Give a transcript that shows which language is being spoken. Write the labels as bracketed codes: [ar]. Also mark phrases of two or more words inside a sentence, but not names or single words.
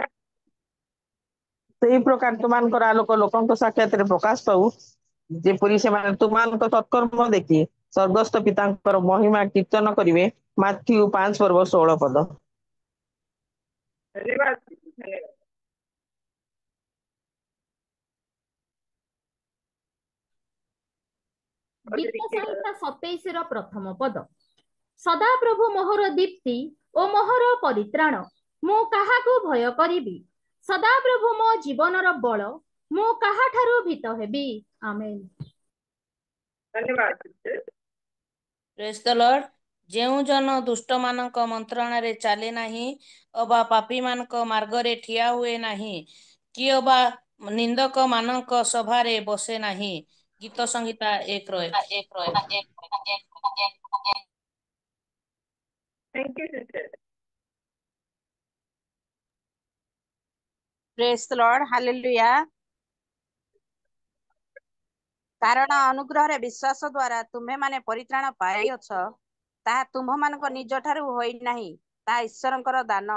[or] ସେହି ପ୍ରକାର ତୁମ୍ଭମାନଙ୍କର ଆଲୋକ ଲୋକଙ୍କ ସାକ୍ଷାତରେ ପ୍ରକାଶ ପାଉ ଯେପରି ସେମାନେ ତୁମ୍ଭମାନଙ୍କ ସତ୍କର୍ମ ଦେଖି ସ୍ୱର୍ଗସ୍ଥ ପିତାଙ୍କର ମହିମା କୀର୍ତ୍ତନ କରିବେ ମାଥିଉ 5 ପର୍ବ 16 ପଦ धन्यवाद ଗୀତ ସଂହିତା 27 ର ପ୍ରଥମ ପଦ ସଦା ପ୍ରଭୁ ମୋହର ଦୀପ୍ତି ଓ ମୋହର ପରିତ୍ରାଣ ମୁଁ କାହାକୁ ଭୟ କରିବି ସଦା ପ୍ରଭୁ ମୋ ଜୀବନର ବଳ ମୁଁ କାହା ଠାରୁ ଭୀତ ହେବି आमेन। धन्यवाद sister। [en] Praise the Lord. [or] ଯେଉଁ ଜନ ଦୁଷ୍ଟମାନଙ୍କ ମନ୍ତ୍ରଣାରେ ଚାଲେ ନାହିଁ ଅବା ପାପୀମାନଙ୍କ ମାର୍ଗରେ ଠିଆ ହୁଏ ନାହିଁ କି ଅବା ନିନ୍ଦକମାନଙ୍କ ସଭାରେ ବସେ ନାହିଁ। ଗୀତ ସଂହିତା 1:1। [en] Thank you sister। Praise the Lord, ହାଲେଲୁୟା। [or] କାରଣ ଅନୁଗ୍ରହରେ ବିଶ୍ୱାସ ଦ୍ୱାରା ତୁମ୍ଭେମାନେ ପରିତ୍ରାଣ ପାଇଅଛ, ତାହା ତୁମ୍ଭମାନଙ୍କ ନିଜ ଠାରୁ ହୋଇନାହିଁ, ତାହା ଈଶ୍ୱରଙ୍କର ଦାନ।